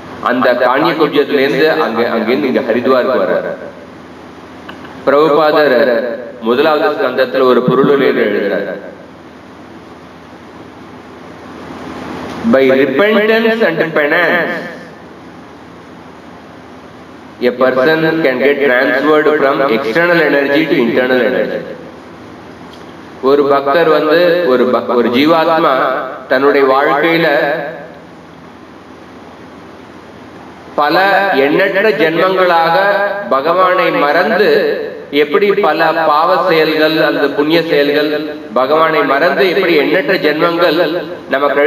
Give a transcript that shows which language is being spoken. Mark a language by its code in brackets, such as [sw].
[ta] அந்த காணிய குப்ஜத்துல இருந்து அங்கிருந்து இங்க ஹரித்வாருக்கு வர்றார். பிரபுபாதர் முதலாவது ஸ்கந்தத்துல ஒரு பொருளுரை எழுதுறார். [en] By repentance and penance, a person can get transferred from external energy to internal energy. [ta] ஒரு பக்தர் ஒரு ஜீவாத்மா தன்னுடைய வாழ்க்கையில பல எண்ணற்ற ஜென்மங்களாக பகவானை மறந்து, எப்படி பல பாவ செயல்கள் அல்லது புண்ணிய செயல்கள் பகவானை மறந்து எப்படி எண்ணற்ற ஜென்மங்கள் நம்ம